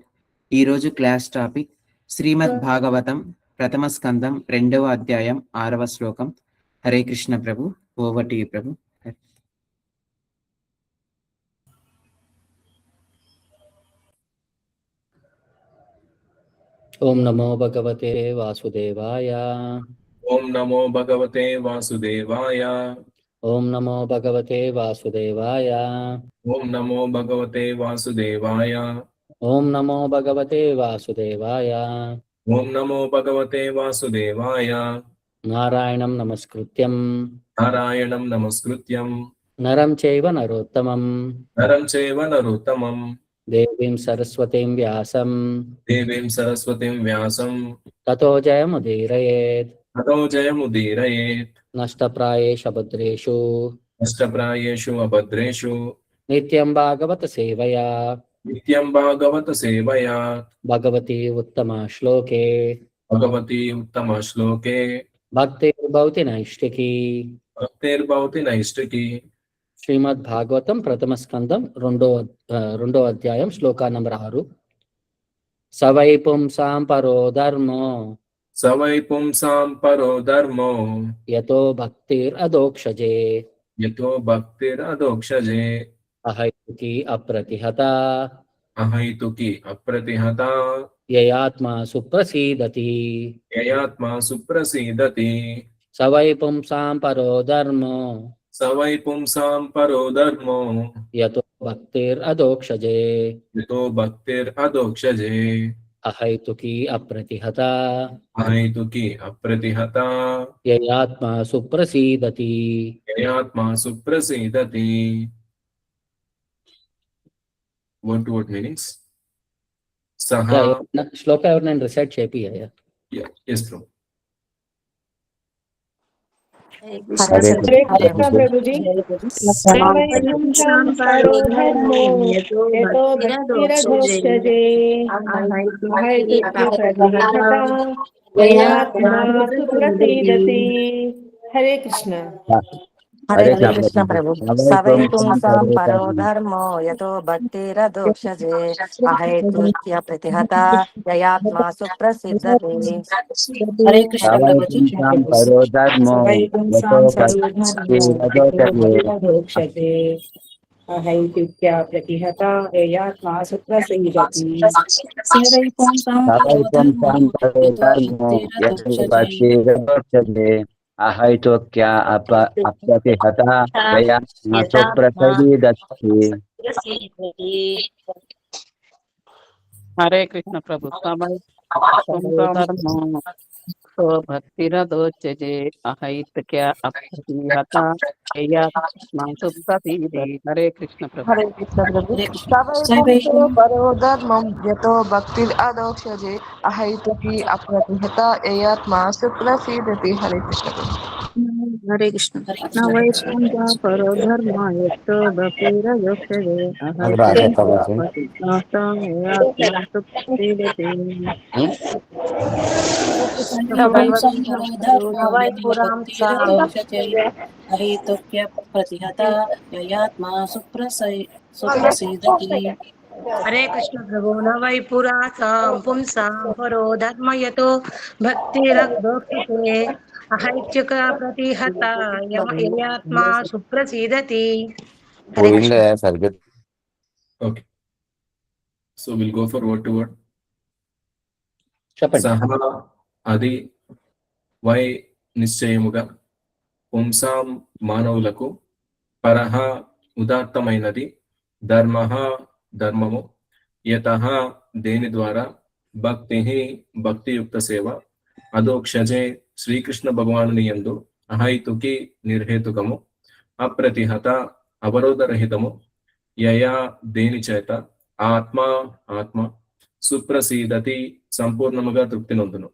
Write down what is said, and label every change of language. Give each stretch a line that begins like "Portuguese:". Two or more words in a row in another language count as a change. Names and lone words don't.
Telugu: ఈరోజు
English: class topic
Telugu: శ్రీమద్ భాగవతం ప్రథమ స్కందం 2వ అధ్యాయం 6వ శ్లోకం. హరే కృష్ణ ప్రభు,
English: over to you
Telugu: ప్రభు.
Sanskrit: ఓం నమో భగవతే వాసుదేవాయ. ఓం నమో భగవతే వాసుదేవాయ. ఓం నమో భగవతే వాసుదేవాయ. ఓం నమో భగవతే వాసుదేవాయ. ఓం నమో భగవతే వాసుదేవాయ. ఓం నమో భగవతే వాసుదేవాయ. నారాయణం నమస్కృత్యం నారాయణం నమస్కృత్యం నరం చైవ నరోత్తమం నరం చైవ నరోత్తమం దేవీం సరస్వతీం వ్యాసం దేవీం సరస్వతిం వ్యాసం తతో జయముదీరయేత్. తతో జయముదీరయేత్. నష్టప్రాయేషు భద్రేషు నష్టప్రాయేషు అభద్రేషు నిత్యం భాగవత సేవయా నిత్యం భాగవత సేవయా భగవతి ఉత్తమ శ్లోకే భగవతి ఉత్తమ శ్లోకే భక్తిర్భవతి నైష్టికీ. భక్తిర్భవతి నైష్టికీ. శ్రీమద్ భాగవతం ప్రథమ స్కందం రెండో అధ్యాయం శ్లోక నంబర్ 6. సవై పుంసాం పరో ధర్మో సవై పుంసాం పరో ధర్మో యతో భక్తిర్ అదోక్షజే యతో భక్తిరధోక్షజే అహైతుకి అప్రతిహత అహైతుకి అప్రతిహత యయాత్మా సుప్రసీదతి. యయాత్మా సుప్రసీదతి. సవై పుంసాం పరో ధర్మో సవై పుంసాం పరో ధర్మో యతో భక్తిర్ అదోక్షజే యతో భక్తిరధోక్షజే అహైతుకి అప్రతిహత అహైతుకి అప్రతిహత యయాత్మా సుప్రసీదతి. యయాత్మా సుప్రసీదతి.
English: Word to word meanings. Saha.
Telugu: శ్లోక ఎవరినైనా రిసైట్ చేపియ్యా?
English: Yeah, yes, bro.
Hindi: हरे कृष्ण प्रभु जी।
Sanskrit: परो धर्मो यतो भक्तिरधोक्षजे अहैतुक्यप्रतिहता ययात्मा सुप्रसीदति।
Hindi: हरे कृष्ण। हरे कृष्ण प्रभु।
Sanskrit: सवै पुंसां परो धर्मो यतो भक्तिरधोक्षजे अहैतुक्यप्रतिहता ययात्मा सुप्रसिद्धति।
Hindi: हरे कृष्ण प्रभु जी।
Sanskrit: परो धर्मो यतो भक्तिरधोक्षजे अहैतुक्यप्रतिहता ययात्मा सुप्रसिद्धति। सवै पुंसां परो धर्मो यतो भक्तिरधोक्षजे अहैतुक्य अप्रतिहता ययात्मा सुप्रसिद्धति।
Hindi: हरे कृष्ण प्रभु।
Sanskrit: सवै धर्मो भक्तिरधोक्षजे अहैतुक्य अप्रतिहता ययात्मा सुप्रसिद्धति।
Hindi: हरे कृष्ण प्रभु। हरे कृष्ण प्रभु। सवै
Sanskrit: सवै पुंसो परो धर्मं यतो भक्तिरधोक्षजे अहैतुकी अप्रतिहता ययात्मा सुप्रसीदति।
Hindi: हरे कृष्ण प्रभु। हरे कृष्ण।
Sanskrit: सवै पुंसा परो धर्म यतो भक्तिरधोक्षजे अहैतुक्य अप्रतिहता ययात्मा सुप्रसिद्धति। सवै पुंसां परो धर्मो यतो भक्तिरधोक्षजे अहैतुक्यप्रतिहता ययात्मा सुप्रसीदति।
Hindi: हरे कृष्ण प्रभु।
Sanskrit: न वै पुरा पुंसां परो धर्म यतो भक्तिरधोक्षते अहैतुक्यप्रतिहता ययात्मा सुप्रसीदति।
Hindi: हरे कृष्ण।
English: Okay. So we'll go for word to word.
Telugu: చెప్పండి. Saha adi వై నిశ్చయముగా పుంసాం మానవులకు పరహ ఉదాత్తమైనది ధర్మః ధర్మము యతః దేని ద్వారా భక్తి భక్తియుక్త సేవ అధోక్షజే శ్రీకృష్ణ భగవానుని యందు అహైతుకి నిర్హేతుకము అప్రతిహత అవరోధరహితము యయా దేని చేత ఆత్మ ఆత్మ సుప్రసీదతి సంపూర్ణముగా తృప్తి నొందును.